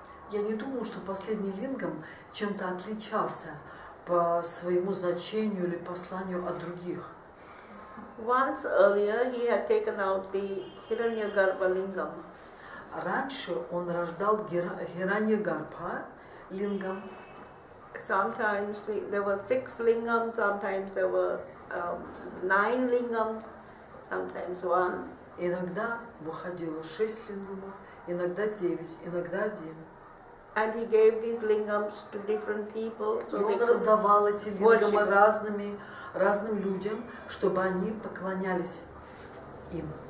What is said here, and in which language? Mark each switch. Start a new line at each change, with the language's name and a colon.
Russian: Я не думаю, что последний лингам чем-то отличался по своему значению или посланию от других.
English: Once earlier he had taken out the Hiranyagarbha lingam.
Russian: Раньше он рождал Хираньягарбха лингам.
English: Sometimes there were 6 lingams, sometimes there were 9 lingams, sometimes 1.
Russian: Иногда выходило 6 лингамов, иногда 9, иногда 1.
English: And he gave these lingams to different people.
Russian: И он раздавал эти лингамы разным людям, чтобы они поклонялись им.